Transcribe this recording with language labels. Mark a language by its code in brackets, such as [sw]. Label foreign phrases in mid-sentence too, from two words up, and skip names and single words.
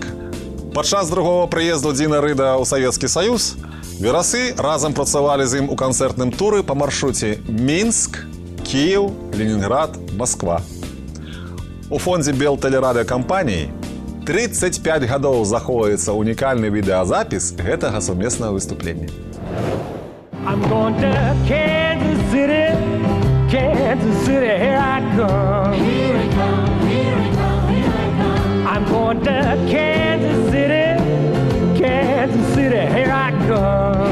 [be] Падчас другого прыезду Дина Рыда ў Савецкі Саюз верасы разам працавалі з ім у канцэртным туры па маршруце Мінск, Кіеў, Ленінград, Масква. У фондзе Белтэлерадыакампаніі 35 гадоў захоўваецца унікальны відэазапіс гэтага сумеснага выступлення. [en] I'm going to Kansas City, Kansas City, here I come. Here I come, here I come, here I come. I'm going to Kansas City, Kansas City, here I come.